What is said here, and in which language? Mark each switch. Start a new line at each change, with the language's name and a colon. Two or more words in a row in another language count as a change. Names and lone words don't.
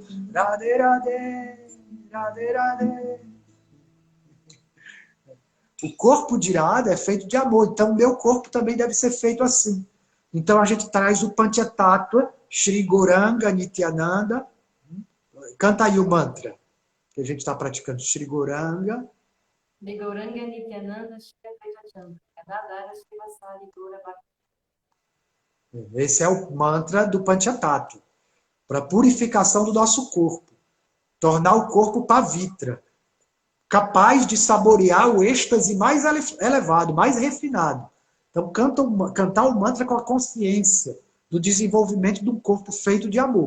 Portuguese: Radhe, Radhe, Radhe, Radhe. O corpo de Radha é feito de amor, então o meu corpo também deve ser feito assim. Então a gente traz o Panchatattva, Shri Gauranga Nityananda. Canta aí o mantra que a gente está praticando. Shri Gauranga.
Sanskrit: De Gauranga Nityananda Shri Advaita Chandra. Gadadhara Srivasadi Gaura Bhakti.
Portuguese: Esse é o mantra do Panchatattva. Para purificação do nosso corpo. Tornar o corpo pavitra. Capaz de saborear o êxtase mais elevado, mais refinado. Então, cantar o mantra com a consciência do desenvolvimento de um corpo feito de amor.